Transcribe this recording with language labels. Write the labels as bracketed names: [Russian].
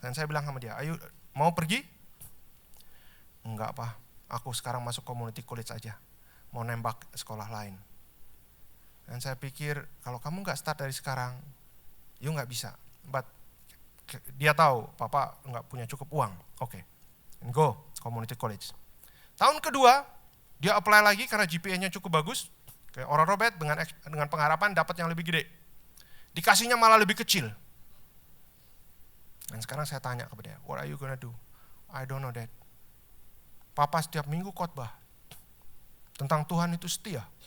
[Indonesian] Dan saya bilang sama dia, ayo mau pergi? Enggak Pak, aku sekarang masuk community college aja, mau nembak sekolah lain. Dan saya pikir kalau kamu nggak start dari sekarang, you nggak bisa. But dia tahu, Papa nggak punya cukup uang. [English] Oke, go community college. [Indonesian] Tahun kedua, dia apply lagi karena GPA-nya cukup bagus. Ke Oral Roberts dengan pengharapan dapat yang lebih gede. Dikasihnya malah lebih kecil. Dan sekarang saya tanya kepada dia, [English] what are you gonna do? I don't know that. [Indonesian] Papa setiap minggu khotbah tentang Tuhan itu setia.